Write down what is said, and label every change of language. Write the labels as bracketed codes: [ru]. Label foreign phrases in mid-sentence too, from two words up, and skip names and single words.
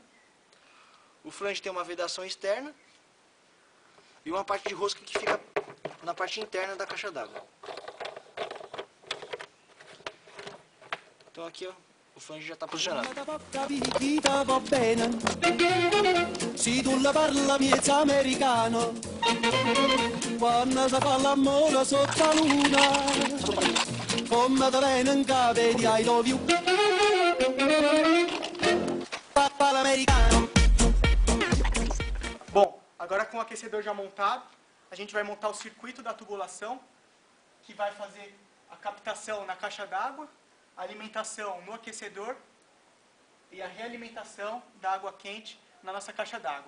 [pt] O flange tem uma vedação externa e uma parte de rosca que fica na parte interna da caixa d'água. Então aqui ó, o flange já está posicionado. [nap] Se tu la parla miezza americano, quando si fa l'amore sotto la luna, come te viene in capo di [en] I love you, [nap] papà l'americano. [pt] Bom, agora com o aquecedor já montado, a gente vai montar o circuito da tubulação, que vai fazer a captação na caixa d'água, a alimentação no aquecedor e a realimentação da água quente na nossa caixa d'água.